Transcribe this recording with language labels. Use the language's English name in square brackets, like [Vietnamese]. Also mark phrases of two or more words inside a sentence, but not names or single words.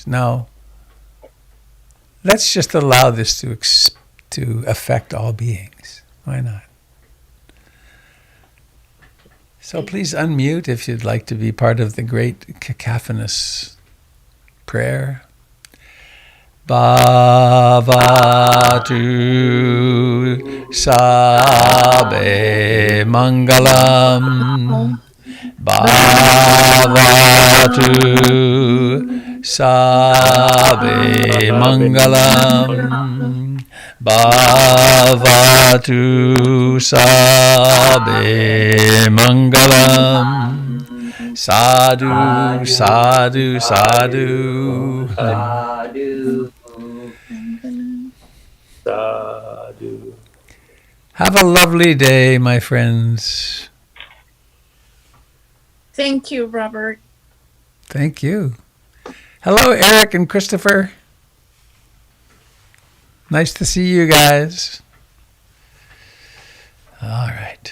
[English] Now, let's just allow this to affect all beings. Why not? So please unmute if you'd like to be part of the great cacophonous prayer. [Pali] Bhavatu Sabe Mangalam. Bhavatu Sabe Mangalam. Bhavatu Sabe Mangalam. Sadhu, sadhu, sadhu. Sadhu. Sadhu. [English] Have a lovely day, my friends. Thank you, Robert. Thank you. Hello, Eric and Christopher. Nice to see you guys. All right.